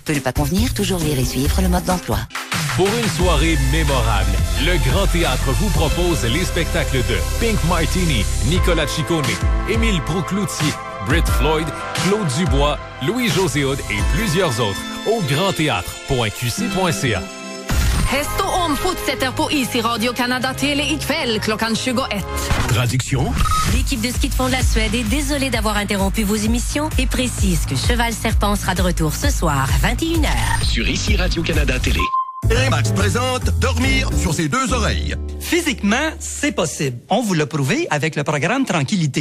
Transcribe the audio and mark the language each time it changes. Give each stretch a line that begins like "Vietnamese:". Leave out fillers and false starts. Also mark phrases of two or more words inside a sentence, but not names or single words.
French: Peut ne pas convenir, toujours lire et suivre le mode d'emploi. Pour une soirée mémorable, le Grand Théâtre vous propose les spectacles de Pink Martini, Nicolas Ciccone, Émile Proulx-Cloutier, Britt Floyd, Claude Dubois, Louis-José Hood et plusieurs autres au grandthéâtre.qc.ca.
Swedish: Häst och om fortsätter på is i Radio-Canada Télé ikväll klockan 21.
French: Traduction. L'équipe de ski de fond de la Suède est désolée d'avoir interrompu vos émissions et précise que Cheval Serpent sera de retour ce soir à 21h. Sur ici Radio-Canada Télé. Remax présente Dormir sur ses deux oreilles. Physiquement, c'est possible. On vous l'a prouvé avec le programme Tranquillité.